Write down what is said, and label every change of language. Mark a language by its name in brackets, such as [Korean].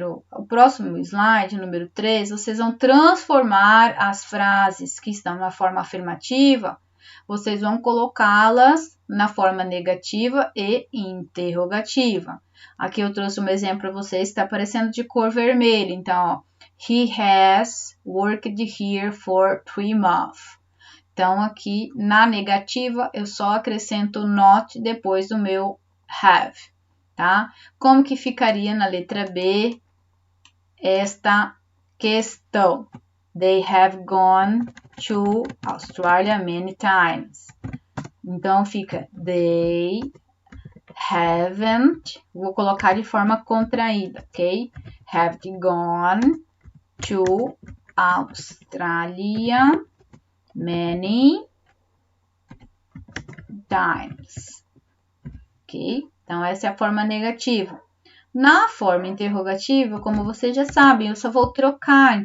[Portuguese] O próximo slide, número 3, vocês vão transformar as frases que estão na forma afirmativa, vocês vão colocá-las na forma negativa e interrogativa. Aqui eu trouxe um exemplo para vocês, está aparecendo de cor vermelha. Então, ó, [English] he has worked here for 3 months. [Portuguese] Então, aqui na negativa, eu só acrescento not depois do meu have, tá? Como que ficaria na letra B esta questão? [English] They have gone to Australia many times. [Portuguese] Então, fica [English] they haven't, [Portuguese] vou colocar de forma contraída, ok? [English] Haven't gone to Australia many times, ok? [Portuguese] Então, essa é a forma negativa. Na forma interrogativa, como vocês já sabem, eu só vou trocar.